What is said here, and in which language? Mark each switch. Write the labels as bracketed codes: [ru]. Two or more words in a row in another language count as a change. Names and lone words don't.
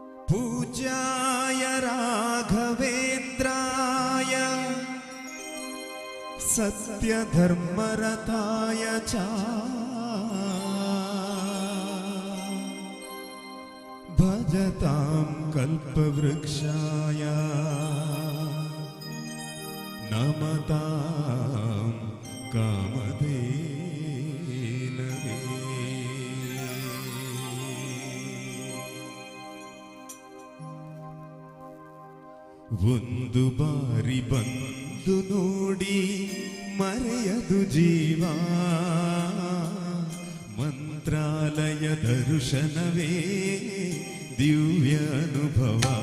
[sa] पूज्याय राघवेन्द्राय सत्यधर्मरताय च भजतां कल्पवृक्षाय नमतां कामधेनवे। [kn] ಒಂದು ಬಾರಿ ಬಂದು ನೋಡಿ ಮರೆಯದು ಜೀವ ಮಂತ್ರಾಲಯ ದರ್ಶನವೇ ದಿವ್ಯ ಅನುಭವ.